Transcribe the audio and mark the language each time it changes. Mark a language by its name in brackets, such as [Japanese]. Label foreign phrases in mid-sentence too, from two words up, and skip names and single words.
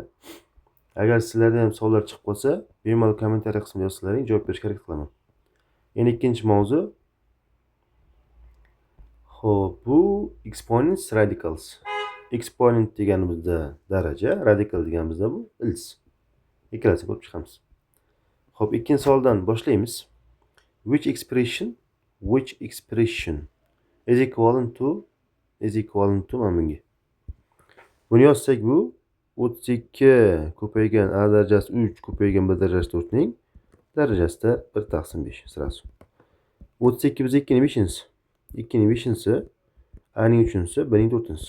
[Uzbek] Agar sizlarda ham savollar chiqib qolsa, bemalol kommentariy qismida yozsalaring, javob berishga harakat qilaman. Endi ikkinchi mavzu. Xo'p, bu [English] exponents, radicals. [Uzbek] Exponent deganimizda daraja, radical deganimizda bu ildiz. Ikkalasini ko'rib chiqamiz. Xo'p, ikkinchi savoldan boshlaymiz. [English] Which expression is equivalent to [Uzbek] mana bunga. Buni yozsak bu 32 ko'paygan a darajasi 3 ko'paygan b darajasi 4 ning darajasida 1 taqsim 5 sırası. 32 biz 2 ning 5'inchisi. 2 ning 5'inchisi, a ning 3'inchisi, b ning 4'inchisi.